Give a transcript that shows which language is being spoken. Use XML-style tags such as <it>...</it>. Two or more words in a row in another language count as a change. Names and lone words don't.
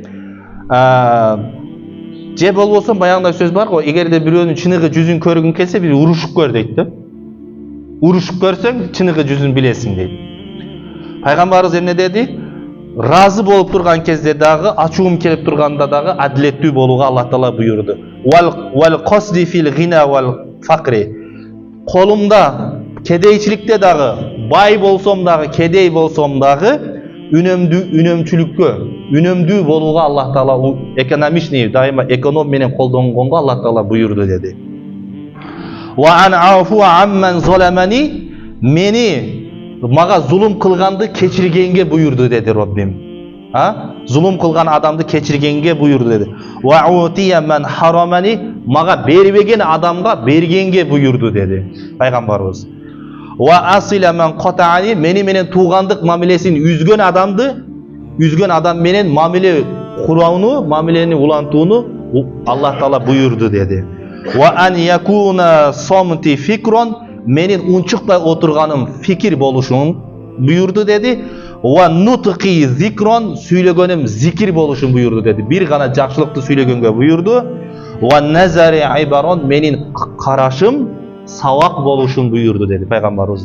<ky>Же болбосо баягындай сөз бар го, эгерде бирөөнүн чыныгы жүзүн көргүң келсе, бир урушуп көр дейт да. Урушуп көрсөң, чыныгы жүзүн билесиң дейт. Пайгамбарыбыз эмне деди? Разы болуп турган кезде дагы, ачуум келип турганда дагы адилеттүү болууга Аллах Таала буйруду.</ky> <ar>والقصد في الغنى والفقر.</ar> <ky>Колумда кедейчиликте дагы, бай болсом дагы, кедей болсом дагы үнөмдүү болууга Аллах Таала экономичный, дайыма эконом менен колдонгонго Аллах Таала буйруду деди.</ky> <ar>وأن أعفو عمن ظلمني,</ar> <ky>мени мага зулум кылганды кечиргенге буйурду деди Роббим. Зулум кылган адамды кечиргенге буйурду деди.</ky> <ar>وأن أعطي من حرمني,</ar> <ky>мага бербеген адамга бергенге буйурду деди пайгамбарыбыз.</ky> <ar>وأن أصل من قطعني,</ar> <ky>мени менен туугандык мамилесин үзгөн адам менен мамиле курууну, мамилени улантууну Аллах Таала буйурду деди.</ky> <ar>وأن يكون صمتي فكرا,</ar> <ky>менин унчукпай отурганым фикир болушун буйурду деди.</ky> <ar>ونطقي ذكرا,</ar> <ky>сүйлөгөнүм зикир болушун буйурду деди. Бир гана жакшылыкты сүйлөгөнгө буйурду.</ky> <ar>ونظري عبرة,</ar> <ky>менин карашым сабак болушун буйурду деди пайгамбарыбыз.</ky>